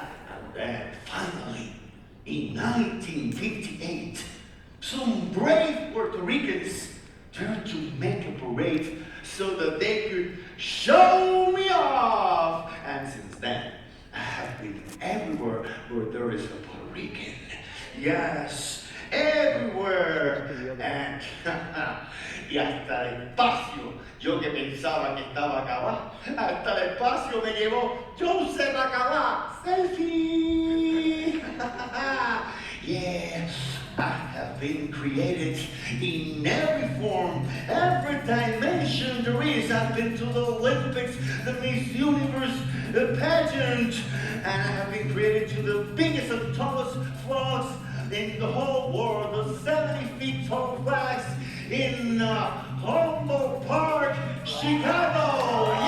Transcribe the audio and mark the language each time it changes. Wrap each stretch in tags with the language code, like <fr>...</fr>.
<en>And then finally, in 1958, some brave Puerto Ricans turned to make a parade so that they could show me off. And since then, I have been everywhere where there is a Puerto Rican. Yes, everywhere.</en> <es>And y hasta el espacio, yo que pensaba que estaba acabado, hasta el espacio me llevó Joseph Acabá.</es> <en>Selfie. Yeah, I have been created in every form, every dimension there is. I've been to the Olympics, the Miss Universe, the pageant, and I have been created to the biggest and tallest flags in the whole world, the 70 feet tall flags in Humboldt Park, Chicago.</en>